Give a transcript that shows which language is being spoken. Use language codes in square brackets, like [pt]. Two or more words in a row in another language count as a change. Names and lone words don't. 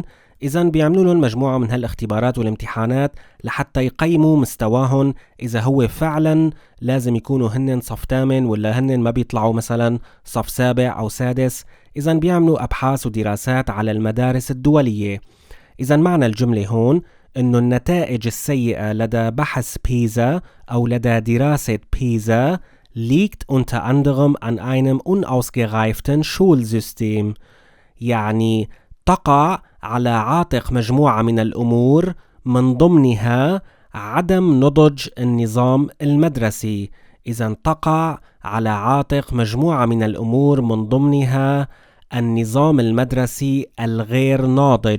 [ar] إذن بيعملوا لهم مجموعة من هالاختبارات والامتحانات لحتى يقيموا مستواهم، إذا هو فعلا لازم يكونوا هن صف ثامن ولا هن ما بيطلعوا مثلا صف سابع أو سادس. إذن بيعملوا أبحاث ودراسات على المدارس الدولية. إذن معنى الجملة هون إنه النتائج السيئة لدى بحث بيزا أو لدى دراسة بيزا [de] liegt unter anderem an einem unausgereiften Schulsystem. [ar] يعني تقع على عاتق مجموعة من الأمور من ضمنها عدم نضج النظام المدرسي. إذن تقع على عاتق مجموعة من الأمور من ضمنها النظام المدرسي الغير ناضج.